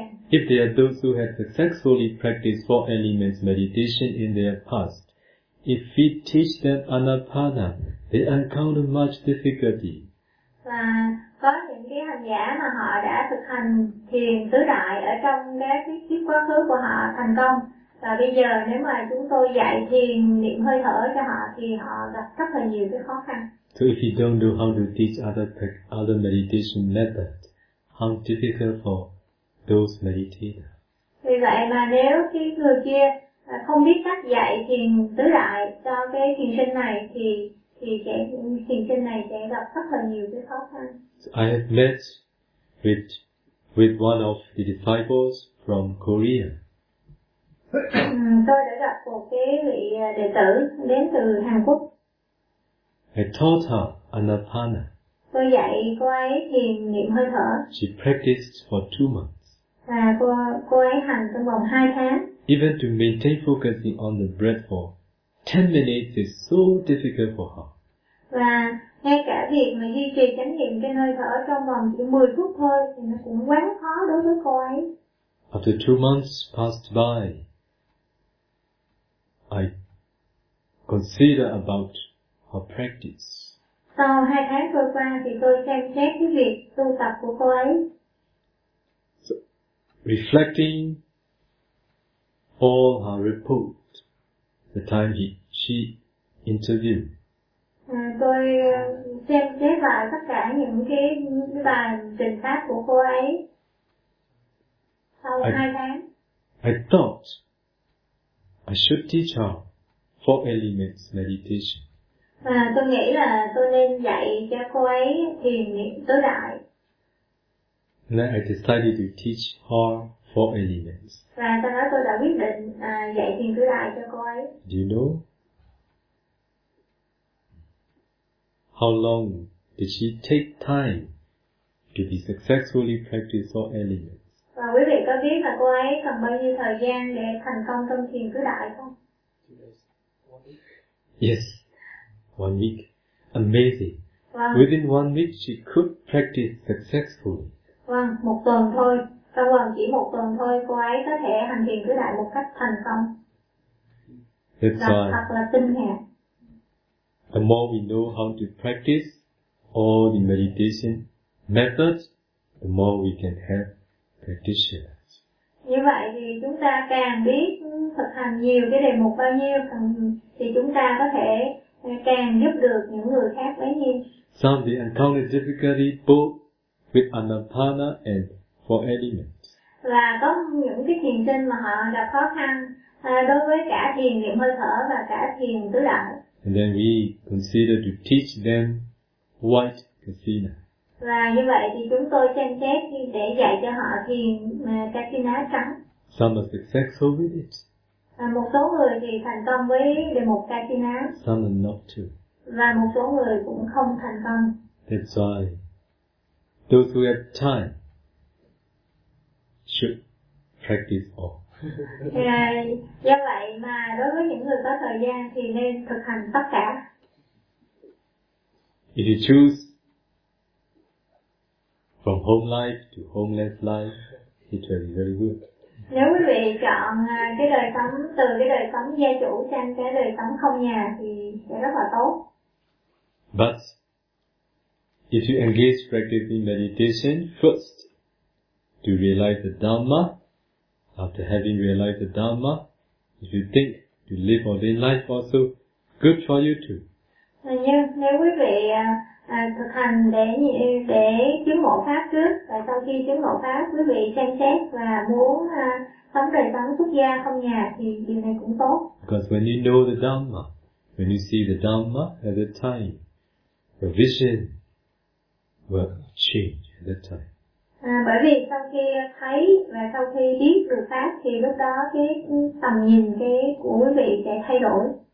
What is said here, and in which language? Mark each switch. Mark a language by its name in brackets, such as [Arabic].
[English] If there are those who have successfully practiced four elements meditation in their past, if we teach them anapana, they encounter much difficulty. [Vietnamese] Và có những cái hành giả mà họ đã thực hành thiền tứ đại ở trong cái kiếp quá khứ của họ thành công. Và bây giờ nếu mà chúng tôi dạy thiền niệm hơi thở cho họ thì họ gặp rất là nhiều cái khó khăn. [English] So if you don't know how to teach other meditation methods, how difficult for those meditators. [Vietnamese] Vì vậy mà nếu cái người kia không biết cách dạy thiền tứ đại cho cái thiền sinh này thì sẽ thiền sinh này sẽ gặp rất là nhiều cái khó khăn. [English] So I have met with one of the disciples from Korea. [Vietnamese] Tôi đã gặp một cái vị đệ tử đến từ Hàn Quốc. [English] I taught her anapana. [Vietnamese] Tôi dạy cô ấy thiền niệm hơi thở. [English] She practiced for 2 months. [Vietnamese] Và cô ấy hành trong vòng 2 tháng. [English] Even to maintain focusing on the breath for 10 minutes is so difficult for her. [Vietnamese] Và ngay cả việc mà duy trì chánh niệm trên hơi thở trong vòng chỉ 10 phút thôi thì nó cũng quá khó đối với cô ấy. [English] After 2 months passed by, I consider about her practice. [Vietnamese] Sau 2 tháng vừa qua thì tôi xem xét cái việc tu tập của cô ấy. [English] So, reflecting all her report, the time she interviewed. [Vietnamese] Tôi xem xét lại tất cả những cái bài trình pháp của cô ấy. Sau 2 tháng. [English] I thought I should teach her 4 elements meditation. [Vietnamese] À, tôi nghĩ là tôi nên dạy cho cô ấy thiền niệm tứ đại. [English] Then I decided to teach her 4 elements. [Vietnamese] Và sau đó tôi đã quyết định dạy thiền tứ đại cho cô ấy. [English] Do you know how long did she take time to be successfully practice 4 elements? [Vietnamese] Và quý vị có biết là cô ấy cần bao nhiêu thời gian để thành công trong thiền tứ đại không? [English] Yes. 1 week. Amazing. [Vietnamese] Vâng. [English] Within 1 week, she could practice successfully. [Vietnamese] Vâng, một tuần thôi. Trong vòng chỉ một tuần thôi, cô ấy có thể hành thiền tứ đại một cách thành công. [English] That's [Vietnamese] thật là kinh ngạc. [English] The more we know how to practice all the meditation methods, the more we can have practitioners. [Vietnamese] Như vậy thì chúng ta càng biết thực hành nhiều cái đề mục bao nhiêu, thì chúng ta có thể càng giúp được những người khác bấy nhiêu. [English] Some they encounter difficulty both with anapana and 4 elements. [Vietnamese] Và có những cái thiền sinh mà họ gặp khó khăn đối với cả thiền niệm hơi thở và cả thiền tứ đại. [English] And then we consider to teach them white kasina. [Vietnamese] Và như vậy thì chúng tôi xem xét để dạy cho họ thiền kasina trắng. [English] Some are successful with it. [Vietnamese] Một số người thì thành công với đề mục kasina. [English] Some are not too. [Vietnamese] Và một số người cũng không thành công. [English] That's why those who have time should practice all. [Vietnamese] Do vậy mà đối với những người có thời gian thì nên thực hành tất cả. [English] If you choose from home life to homeless life, it will be very good. [Vietnamese] Nếu quý vị chọn cái đời sống từ cái đời sống gia chủ sang cái đời sống không nhà thì sẽ rất là tốt. [English] But if you engage practicing meditation first to realize the Dhamma, after having realized the Dhamma, if you think to live ordained life also, good for you too. [Vietnamese] Nếu quý vị thực hành để chứng ngộ pháp trước, và sau khi chứng ngộ pháp, quý vị xem xét và muốn sống đời sống xuất gia không nhà thì điều này cũng tốt. [English] Because when you know the Dhamma, when you see the Dhamma at that time, your vision will change at that time. [Vietnamese] Bởi vì sau khi thấy và sau khi biết được pháp thì lúc đó cái tầm nhìn cái của quý vị sẽ thay đổi.